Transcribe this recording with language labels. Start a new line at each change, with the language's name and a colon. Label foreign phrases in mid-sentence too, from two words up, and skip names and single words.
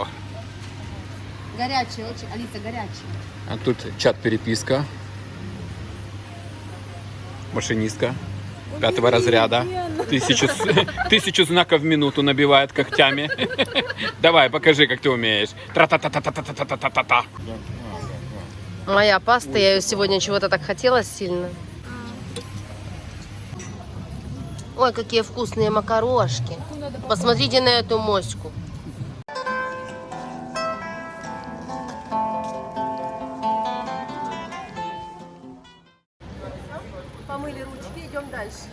Russian: горячий очень, Алиса, горячий. А тут чат-переписка. Машинистка 5-го разряда. Тысячу знаков в минуту набивает когтями. Давай, покажи, как ты умеешь. Тра-та-та-та-та-та-та-та-та-та. Моя паста, я ее сегодня чего-то так хотела сильно. Ой, какие вкусные макарошки. Посмотрите на эту моську. Помыли ручки, идем дальше.